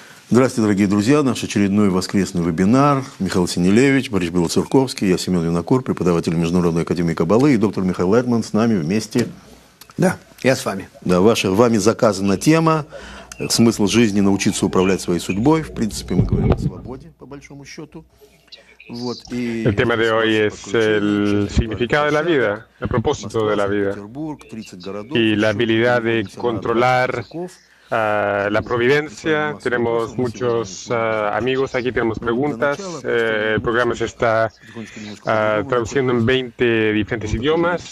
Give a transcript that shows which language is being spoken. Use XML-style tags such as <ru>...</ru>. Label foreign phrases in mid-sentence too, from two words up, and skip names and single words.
<ru>Здравствуйте, дорогие друзья. Наш очередной воскресный вебинар. Михаил Синелевич, Борис Белоцерковский, я Семен Винокур, преподаватель Международной академии Каббалы, и доктор Михаил Эдман с нами вместе. Да, я с вами. Да, вами заказана тема «Смысл жизни – научиться управлять своей судьбой». В принципе, мы говорим о свободе, по большому счету.</ru> <es>El tema de hoy es el significado de la vida, el propósito de la vida y la habilidad de controlar la providencia. Tenemos muchos amigos aquí, tenemos preguntas. El programa se está traduciendo en 20 diferentes idiomas.</es>